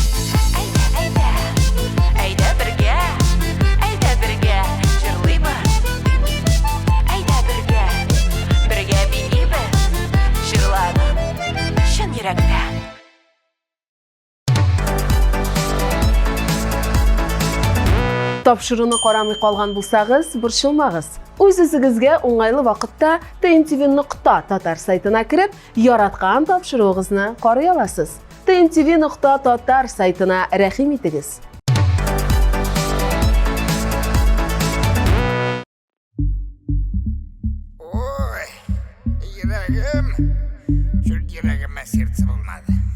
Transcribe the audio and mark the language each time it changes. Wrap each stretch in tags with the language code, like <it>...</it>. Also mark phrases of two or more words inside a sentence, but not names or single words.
<tt>Әйдә бергә җырлыйбыз Әйдә бергә бинибез җырларны чын йөрәктән Тапшыруны карамый калган булсагыз, борчылмагыз. Үз-үзегезгә уңайлы вакытта tntv.tatar сайтына кирип, яраткан тапшыруыгызны карый аласыз. tntv.tatar сайтына рәхим итегез. Ой, йөрәгем, шул йөрәгемә сердце булмады.</tt>